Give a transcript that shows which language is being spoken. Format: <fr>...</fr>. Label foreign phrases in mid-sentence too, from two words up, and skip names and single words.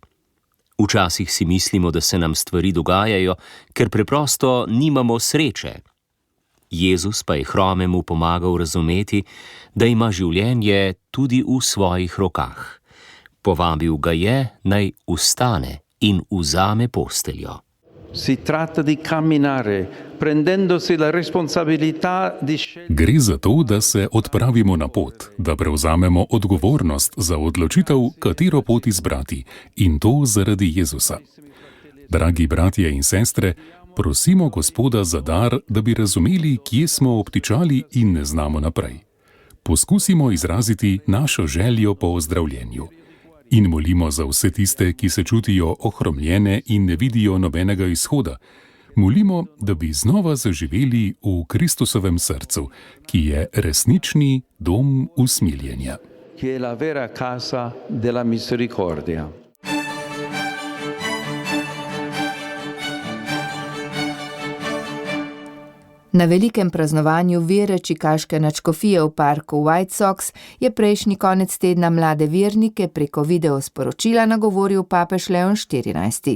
<sl>Včasih si mislimo, da se nam stvari dogajajo, ker preprosto nimamo sreče. Jezus pa je hromemu pomagal razumeti, da ima življenje tudi v svojih rokah. Povabil ga je, naj vstane in vzame posteljo.</sl> <it>Si tratta di camminare, prendendosi la responsabilità di scegliere.</it> <sl>Gre za to, da se odpravimo na pot, da prevzamemo odgovornost za odločitev, katero pot izbrati, in to zaradi Jezusa. Dragi bratje in sestre, prosimo Gospoda za dar, da bi razumeli, kje smo obtičali in ne znamo naprej. Poskusimo izraziti našo željo po ozdravljenju. In molimo za vse tiste, ki se čutijo ohromljene in ne vidijo nobenega izhoda. Molimo, da bi znova zaživeli v Kristusovem srcu, ki je resnični dom usmiljenja.</sl> <it>Che è la vera casa della misericordia.</it> <sl>Na velikem praznovanju vere čikaške nadškofije v parku White Sox je prejšnji konec tedna mlade vernike preko videosporočila nagovoril papež Leon XIV.</sl>